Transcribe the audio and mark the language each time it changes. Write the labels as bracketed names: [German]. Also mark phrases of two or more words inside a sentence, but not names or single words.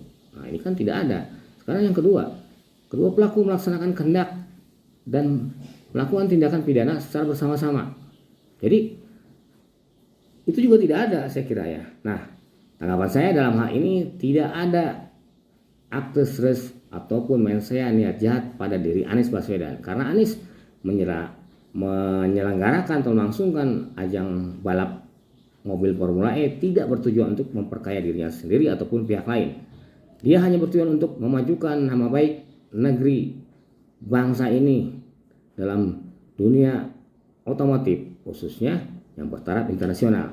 [Indonesian] Nah, ini kan tidak ada. Sekarang yang kedua pelaku melaksanakan kehendak dan melakukan tindakan pidana secara bersama-sama. Jadi itu juga tidak ada, saya kira ya. Nah, tanggapan saya dalam hal ini tidak ada [Latin] actus reus [Indonesian] ataupun [Latin] mens rea [Indonesian] niat jahat pada diri Anies Baswedan, karena Anies menyelenggarakan atau melangsungkan ajang balap mobil Formula E tidak bertujuan untuk memperkaya dirinya sendiri ataupun pihak lain. Dia hanya bertujuan untuk memajukan nama baik negeri bangsa ini dalam dunia otomotif, khususnya yang bertaraf internasional.